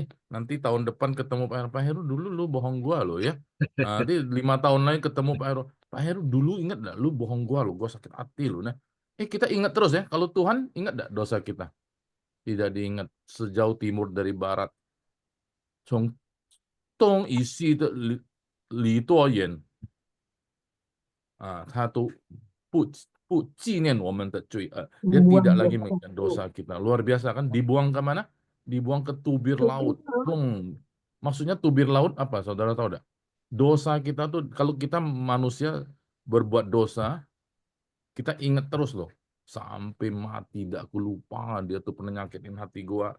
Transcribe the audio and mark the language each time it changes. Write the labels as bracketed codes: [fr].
[id] Nanti tahun depan ketemu Pak Heru dulu lu bohong gua lo ya. Nanti 5 tahun lagi ketemu Pak Heru. Pak Heru dulu ingat nggak lu bohong gua lo, gua sakit hati lo. Nah, kita ingat terus ya. Kalau Tuhan ingat nggak dosa kita? Tidak diingat. Sejauh timur dari barat. [zh] 从东以西的离多远他都不纪念我们的罪恶. [id] Dia tidak lagi mengingat dosa kita. Luar biasa kan? Dibuang ke mana? Dibuang ke tubir laut. Maksudnya tubir laut apa? Saudara tahu enggak? Dosa kita tuh, kalau kita manusia berbuat dosa, kita ingat terus loh. Sampai mati, tidak aku lupa dia tuh pernah nyakitin hati gua.